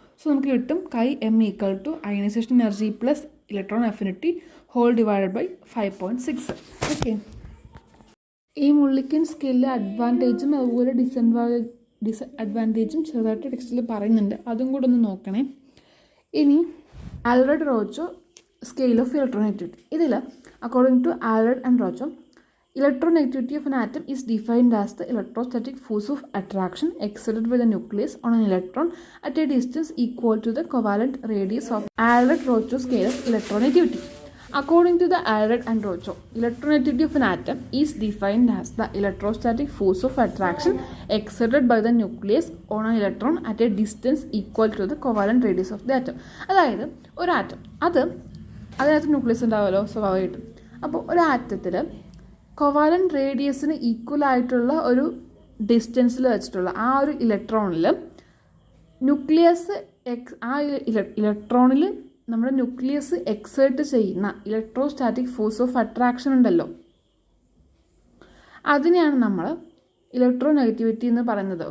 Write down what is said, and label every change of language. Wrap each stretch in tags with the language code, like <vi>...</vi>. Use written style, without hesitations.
<ml>So നമുക്ക് കിട്ടും Chi m = ionisation energy plus electron affinity whole divided by 5.6. Okay, ഈ മുള്ളിക്കൻ സ്കെയിലിലെ അഡ്വാൻറ്റേജും അതുപോലെ ഡിസഡ്വാൻറ്റേജും ചെറുതായിട്ട് ടെക്സ്റ്റിൽ പറയുന്നുണ്ട്, അതും കൂടെ ഒന്ന് നോക്കണേ. ഇനി ആൽറെഡ് റോച്ചോ സ്കെയിൽ ഓഫ് ഇലക്ട്രോനെഗറ്റിവിറ്റി.</ml> <en>ഇതിൽ according to Allred and Rochow, electronegativity of an atom is defined as the electrostatic force of attraction exerted by the nucleus on an electron at a distance equal to the covalent radius of Alred-Rocho scale of electronegativity. According to the Alred and Rocho, electronegativity of an atom is defined as the electrostatic force of attraction exerted by the nucleus on an electron at a distance equal to the covalent radius of the atom.</en> <ml>അതായത് ഒരു atom അതിനകത്ത് nucleus ഉണ്ടാവുമല്ലോ സ്വാഭാവികമായിട്ടും. അപ്പോൾ ഒരു ആറ്റത്തിൽ covalent റേഡിയസിന് equal ആയിട്ടുള്ള ഒരു ഡിസ്റ്റൻസിൽ വെച്ചിട്ടുള്ള ആ ഒരു ഇലക്ട്രോണിൽ ന്യൂക്ലിയസ് ഇലക്ട്രോണിൽ നമ്മുടെ ന്യൂക്ലിയസ് എക്സേർട്ട് ചെയ്യുന്ന ഇലക്ട്രോസ്റ്റാറ്റിക് ഫോഴ്സ് ഓഫ് അട്രാക്ഷൻ ഉണ്ടല്ലോ, അതിനെയാണ് നമ്മൾ ഇലക്ട്രോ നെഗറ്റിവിറ്റി എന്ന് പറയുന്നത്.</ml>